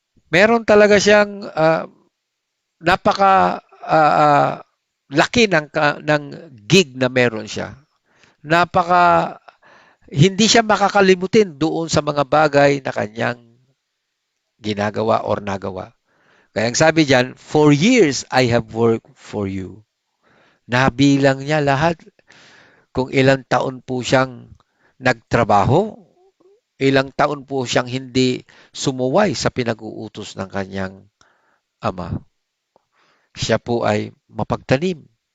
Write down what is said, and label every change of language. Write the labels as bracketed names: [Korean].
[Filipino] Meron talaga siyang napaka laki ng gig na meron siya. Napaka hindi siya makakalimutin doon sa mga bagay na kanyang ginagawa or nagawa. Kaya ang sabi diyan, [English] for years I have worked for you. [Filipino] Nabilang niya lahat kung ilang taon po siyang nagtrabaho, ilang taon po siyang hindi sumuway sa pinag-uutos ng kanyang ama. Siya po ay mapagtanim.